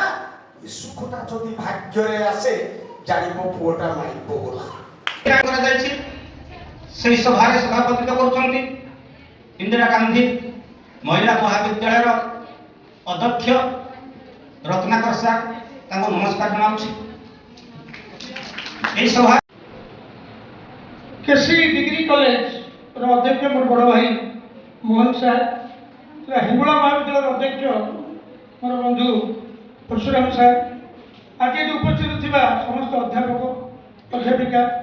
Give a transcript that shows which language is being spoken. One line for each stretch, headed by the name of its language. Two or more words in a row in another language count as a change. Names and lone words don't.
Odia: ଏ ସୁଖଟା ଯଦି ଭାଗ୍ୟରେ ଆସେ ଜାଣିବ ପୁଅଟା ମାଇପ ଗଲା। କରାଯାଇଛି ସେହି ସଭାରେ ସଭାପତିତ୍ୱ କରୁଛନ୍ତି ଇନ୍ଦିରା ଗାନ୍ଧୀ ମହିଳା ମହାବିଦ୍ୟାଳୟର ଅଧ୍ୟକ୍ଷ ରତ୍ନାକର ସାର୍। ତାଙ୍କୁ ନମସ୍କାର ଜଣାଉଛି। ଏହି ସଭା କେସି ଡିଗ୍ରୀ କଲେଜ ଅଧ୍ୟକ୍ଷ ମୋର ବଡ଼ ଭାଇ ମୋହନ ସାର ହିଙ୍ଗୁଳା ମହାବିଦ୍ୟାଳୟ ଅଧ୍ୟକ୍ଷ ମୋର ବନ୍ଧୁ ପରଶୁରାମ ସାର ଆଜି ଏ ଉପସ୍ଥିତ ଥିବା ସମସ୍ତ ଅଧ୍ୟାପକ ଅଧ୍ୟାପିକା